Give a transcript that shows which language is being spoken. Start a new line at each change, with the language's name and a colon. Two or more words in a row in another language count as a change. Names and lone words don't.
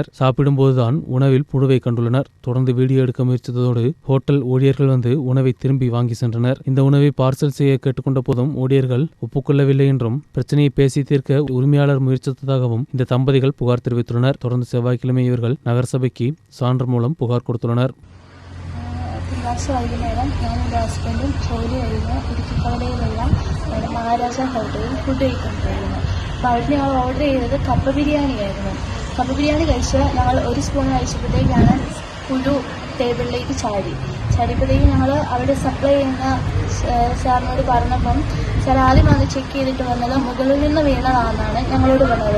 Tamil: சாப்பிடும்போதுதான் உணவில் புழுவை கண்டுள்ளனர். தொடர்ந்து வீடியோ எடுக்க முயற்சித்ததோடு ஹோட்டல் ஊழியர்கள் வந்து உணவை திரும்பி வாங்கி சென்றனர். இந்த உணவை பார்சல் செய்ய கேட்டுக்கொண்ட போதும் ஊழியர்கள் ஒப்புக்கொள்ளவில்லை என்றும் பிரச்சனையை பேசி தீர்க்க உரிமையாளர் முயற்சித்ததாகவும் இந்த தம்பதிகள் புகார் தெரிவித்துள்ளனர். தொடர்ந்து செவ்வாய்க்கிழமை இவர்கள் நகரசபைக்கு சான்று மூலம் புகார் கொடுத்துள்ளனர்.
Malayalam: വൈകുന്നേരം ഞാനും എൻ്റെ ഹസ്ബൻഡും ജോലി കഴിഞ്ഞ് ഇടുക്കി കവലയിലുള്ള മഹാരാജ ഹോട്ടലിൽ ഫുഡ് കഴിക്കുന്നുണ്ടായിരുന്നു. അപ്പോൾ അവിടെ ഞങ്ങൾ ഓർഡർ ചെയ്തത് കപ്പ ബിരിയാണിയായിരുന്നു. കപ്പ ബിരിയാണി കഴിച്ച് ഞങ്ങൾ ഒരു സ്പൂൺ കഴിച്ചപ്പോഴത്തേക്കാണ് പുഴു ടേബിളിലേക്ക് ചാടിയപ്പോഴത്തേക്ക് ഞങ്ങൾ അവിടെ സപ്ലൈ ചെയ്യുന്ന സാറിനോട് പറഞ്ഞപ്പം സാർ ആദ്യം വന്ന് ചെക്ക് ചെയ്തിട്ട് വന്നത് മുകളിൽ നിന്ന് വീണതാണെന്നാണ് ഞങ്ങളോട് പറഞ്ഞത്.